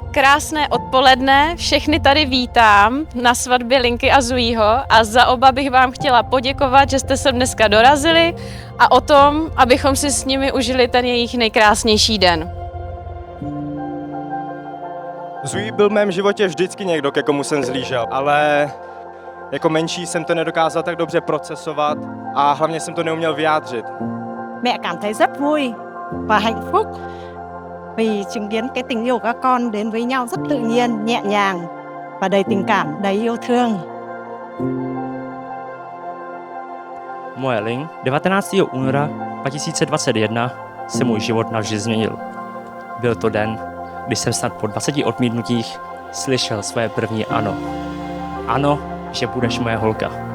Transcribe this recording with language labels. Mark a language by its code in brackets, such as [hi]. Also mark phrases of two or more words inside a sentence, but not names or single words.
[cs] Krásné odpoledne, všechny tady vítám na svatbě Linky a Zuího a za oba bych vám chtěla poděkovat, že jste sem dneska dorazili a o tom, abychom si s nimi užili ten jejich nejkrásnější den. Zuí byl v mém životě vždycky někdo, ke komu jsem zlížel, ale jako menší jsem to nedokázal tak dobře procesovat a hlavně jsem to neuměl vyjádřit. [vi] Mẹ cảm thấy rất vui và hạnh phúc vì chứng kiến cái tình yêu của các con đến với nhau rất tự nhiên, nhẹ nhàng và đầy tình cảm, đầy yêu thương. [cs] Moje Link, 19. února 2021 se můj život navždy změnil. Byl to den, kdy jsem snad po 20 odmítnutích slyšel své první ano. Ano, že budeš moje holka.